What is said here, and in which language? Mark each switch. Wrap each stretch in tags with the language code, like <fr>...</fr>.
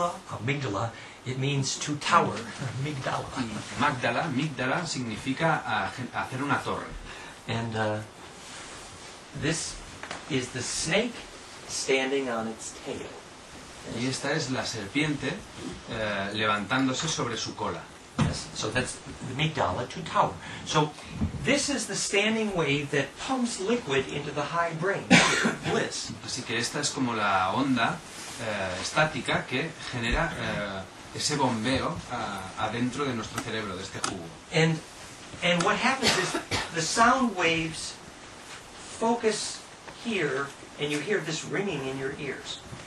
<en>Amygdala, it means to tower. Amygdala.</en> <es>Amígdala significa hacer una torre.</es> <en>And this is the snake standing on its tail.</en> <es>Y esta es la serpiente levantándose sobre su cola.</es> <en>Yes, so that's the amygdala, to tower. So this is the standing wave that pumps liquid into the high brain, bliss.</en> <es>Así que esta es como la onda estática que genera ese bombeo adentro de nuestro cerebro, de este jugo.</es> <en>And what happens is the sound waves focus here, and you hear this ringing in your ears.</en>